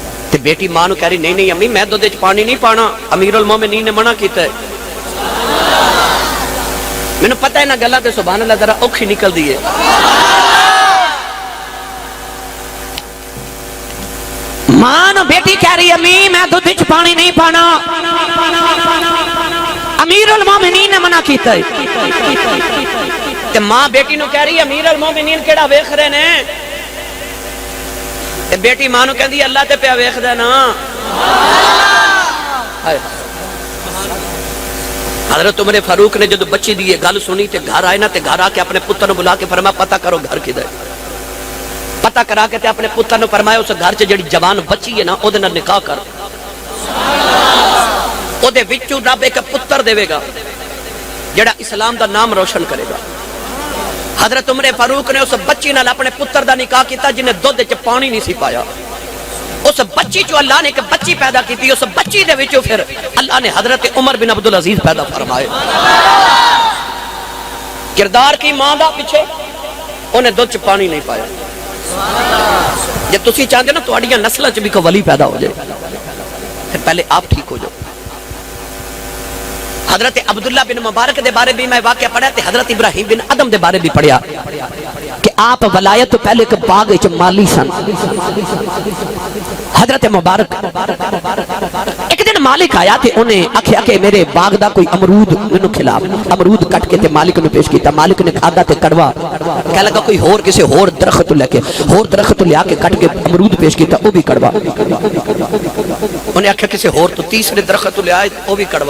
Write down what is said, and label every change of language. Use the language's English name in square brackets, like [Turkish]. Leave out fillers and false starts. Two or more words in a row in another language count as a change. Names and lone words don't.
[Punjabi] تے بیٹی ماں نو کہہ رہی نہیں نہیں امی میں دودھ وچ پانی نہیں پانا، امیر المومنین نے منع کیتا ہے۔ مینوں پتہ ہے نا گلاں تے [Arabic] سبحان اللہ [Punjabi] ذرا اوکھی نکل دی ہے۔ ماں نو بیٹی کہہ رہی امی میں دودھ وچ پانی نہیں پانا، امیر المومنین نے منع کیتا ہے۔ تے ماں بیٹی نو کہہ رہی امیر المومنین کیڑا ویکھ رہے نے؟ تے بیٹی ماں نو کہندی اللہ تے پیا ویکھدا نا۔ حضرت عمر فاروق نے جدو بچی دی یہ گل سنی تے گھر آئے نا تے گھر آ کے اپنے پتر نو بلا کے فرمایا پتہ کرو گھر کدھر ہے۔ پتہ کرا کے تے اپنے پتر نو فرمایا اس گھر چ جڑی جوان بچی ہے نا او دے نال نکاح کر، او دے وچوں رب ایک پتر دے گا جڑا اسلام دا نام روشن کرے گا۔ حضرت عمر فاروق نے اس بچی نال اپنے پتر دا نکاح کیتا جنہیں دودھ وچ پانی نہیں سی پایا۔ اس بچی چو اللہ نے ایک بچی پیدا کی تھی، اس بچی دے وچوں پھر اللہ نے حضرت عمر بن عبدالعزیز پیدا فرمائے۔ کردار کی ماں دا پیچھے انہیں دودھ چ پانی نہیں پایا۔ جب تسی چاہتے نا تواڈیاں نسلاں چ بھی کوئی ولی پیدا ہو جائے پھر پہلے آپ ٹھیک ہو جاؤ۔ حضرت عبداللہ بن مبارک دے بارے بھی میں واقعہ پڑھا تے حضرت ابراہیم بن ادم دے بارے بھی پڑھیا کہ آپ ولایت تو پہلے ایک باغ وچ مالی سن۔ حضرت مبارک ایک دن مالک آیا تے انہیں آکھیا کہ میرے باغ دا کوئی امرود مینوں کھلا، امرود کٹ کے تے مالک نے پیش کیتا، مالک نے کھادا تے کڑوا، کہہ لگا کوئی ہور کسی ہور درخت لے کے ہور درخت لیا کے کٹ کے امرود پیش کیتا وہ بھی کڑوا، انہیں آکھیا کسی ہور تو تیسرے درخت لے آئے وہ بھی کڑوا۔